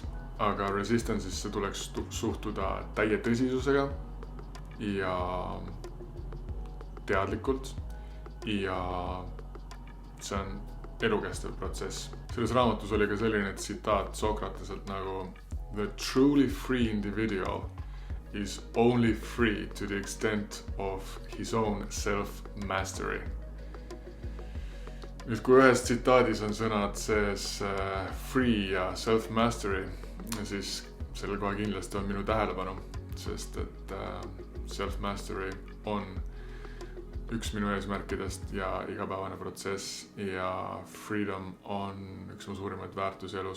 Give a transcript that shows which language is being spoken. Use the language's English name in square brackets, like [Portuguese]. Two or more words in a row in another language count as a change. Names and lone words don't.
[Estonian] Aga resistance'isse tuleks suhtuda täie tõsisusega ja teadlikult ja see on elukestev protsess. Selles raamatus oli ka selline tsitaat Sokrateselt nagu [English] "The truly free individual is only free to the extent of his own self-mastery." [Estonian] Nüüd kui ühes tsitaadis on sõnad sees free ja self-mastery, siis sellel kohe kindlasti on minu tähelepanu, sest et self-mastery on üks minu eesmärkidest ja igapäevane protsess ja freedom on üks mu suurimaid väärtusi elus.